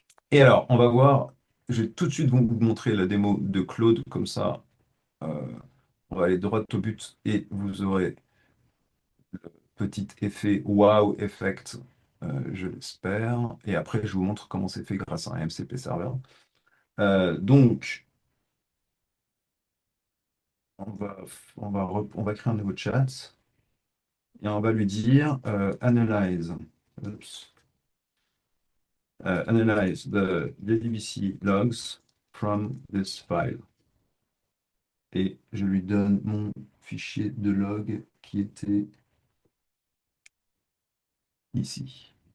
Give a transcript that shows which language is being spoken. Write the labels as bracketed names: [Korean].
[French] Et alors, on va voir, je vais tout de suite vous montrer la démo de Claude, comme ça, euh, on va aller droit au but et vous aurez petit effet [English] wow effect, [French] je l'espère. Et après, je vous montre comment c'est fait grâce à un MCP server. Donc, on va, on va créer un nouveau chat et on va lui dire analyze. Oops. [English] Analyze the JDBC logs from this file. [French] Et je lui donne mon fichier de log qui était ici.